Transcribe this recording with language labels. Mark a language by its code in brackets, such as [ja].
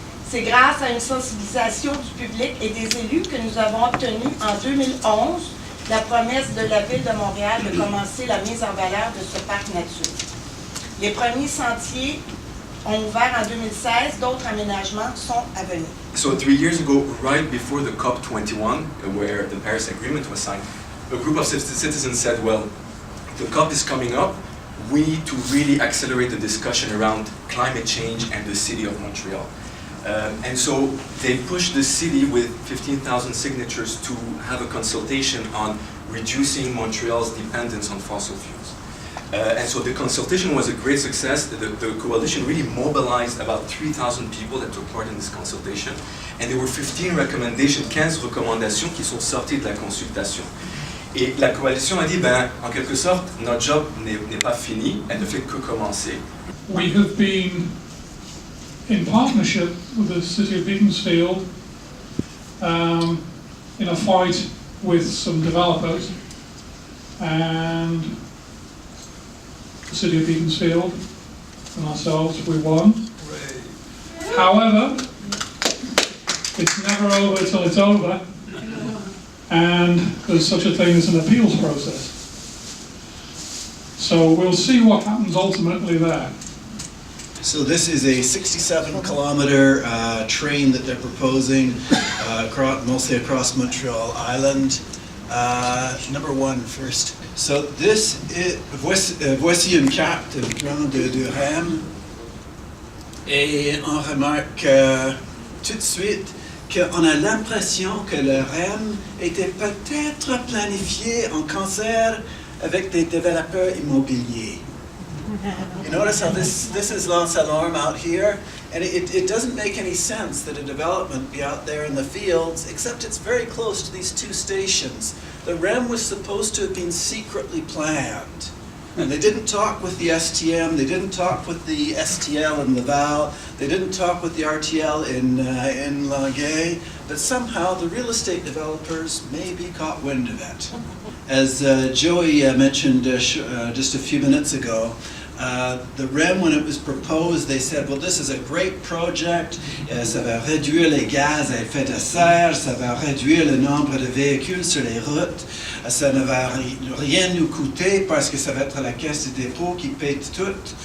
[fr] C'est grâce à une sensibilisation du public et des élus que nous avons obtenu en 2011 la promesse de la Ville de Montréal de commencer la mise en valeur de ce parc nature. Les premiers sentiers ont ouvert en 2016, d'autres aménagements sont à venir. [en] So 3 years ago, right before the COP21, where the Paris Agreement was signed, a group of citizens said, well, the COP is coming up, we need to really accelerate the discussion around climate change and the city of Montreal. And so they pushed the city with 15,000 signatures to have a consultation on reducing Montreal's dependence on fossil fuels. And so the consultation was a great success. The coalition really mobilized about 3,000 people that took part in this consultation. And there were 15 recommendations, [fr] 15 recommandations qui sont sorties de la consultation. Et la coalition a dit, ben, en quelque sorte, notre job n'est pas fini, elle ne fait que commencer. [en] We have been in partnership with the City of Beaconsfield in a fight with some developers, and the City of Beaconsfield and ourselves, we won. However, it's never over until it's over, and there's such a thing as an appeals process. So we'll see what happens ultimately there. So this is a 67-kilometer train that they're proposing, mostly across Montreal Island. Number one first. So this is, [fr] voici une carte du plan de REM. Et on remarque tout de suite qu'on a l'impression que le REM était peut-être planifié en concert avec des développeurs immobiliers. [en] You notice how this is Lance Alarme out here, and it doesn't make any sense that a development be out there in the fields, except it's very close to these two stations. The REM was supposed to have been secretly planned. And they didn't talk with the STM, they didn't talk with the STL in Laval, they didn't talk with the RTL in Longueuil, but somehow the real estate developers maybe caught wind of it. As Joey mentioned just a few minutes ago, the REM, when it was proposed, they said, well, this is a great project, [fr] ça va réduire les gaz à effet de serre, ça va réduire le nombre de véhicules sur les routes, ça ne va rien nous coûter parce que ça va être la caisse de dépôt qui paye tout.